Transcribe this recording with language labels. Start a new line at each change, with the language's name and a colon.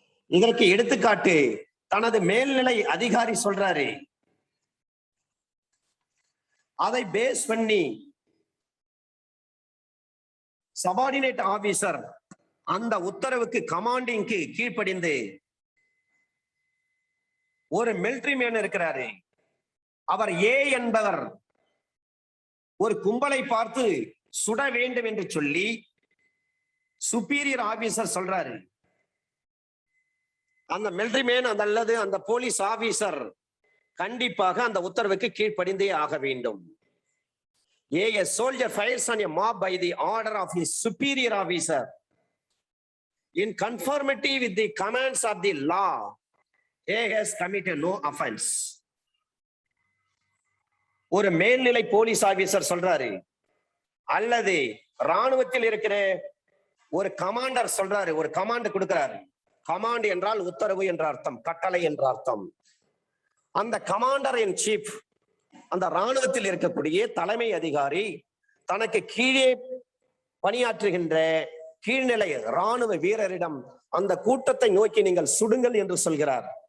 Tamil: இதற்கு எடுத்துக்காட்டு தனது மேல்நிலை அதிகாரி சொல்றாரு, அதை பேஸ் பண்ணி சபார்டினேட் ஆபீசர் அந்த உத்தரவுக்கு, கமாண்டிங்க்கு கீழ்ப்படிந்து, ஒரு மிலிட்டரி மேன் இருக்கிறாரு, அவர் ஏ என்பவர் ஒரு கும்பலை பார்த்து சுட வேண்டும் என்று சொல்லி சுப்பீரியர் ஆபீசர் சொல்றாரு. அந்த மிலிட்டரி மேன் அல்லது அந்த போலீஸ் ஆபீசர் கண்டிப்பாக அந்த உத்தரவுக்கு கீழ்ப்படிந்தே ஆக வேண்டும்.
English: A soldier fires on a mob by the order of his superior officer in conformity with the commands of the law, A has committed no offense.
Tamil: ஒரு மேல்நிலை போலீஸ் ஆபீசர் சொல்றாரு, அல்லது ராணுவத்தில் இருக்கிற ஒரு கமாண்டர் சொல்றாரு, ஒரு கமாண்ட் கொடுக்கிறாரு. கமாண்ட் என்றால் உத்தரவு என்ற அர்த்தம், கட்டளை என்ற அர்த்தம். அந்த கமாண்டர் இன் சீஃப், அந்த ராணுவத்தில் இருக்கக்கூடிய தலைமை அதிகாரி தனக்கு கீழே பணியாற்றுகின்ற கீழ்நிலை ராணுவ வீரரிடம் அந்த கூட்டத்தை நோக்கி நீங்கள் சுடுங்கள் என்று சொல்கிறார்.